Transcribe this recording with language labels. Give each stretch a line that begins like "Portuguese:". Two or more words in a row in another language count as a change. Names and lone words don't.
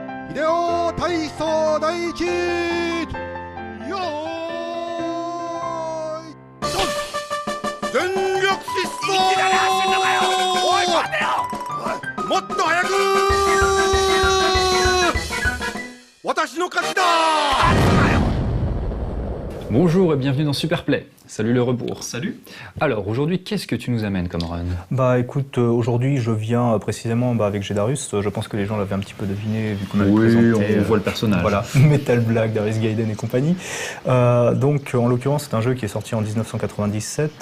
Japanese: Hideo Taiso Daichi Yo全力疾走いきなり走んのかよおい待てよもっと早く私の勝ちだ
French: Bonjour et bienvenue dans Superplay. Salut le rebours. Salut. Alors aujourd'hui, qu'est-ce que tu nous amènes comme run? Bah écoute, aujourd'hui je viens précisément avec Gédarius. Je pense que les gens l'avaient un petit peu deviné vu qu'on avait présenté. On voit le personnage. Voilà, Metal Black, Darius Gaiden et compagnie. Donc en l'occurrence, c'est un jeu qui est sorti en 1997.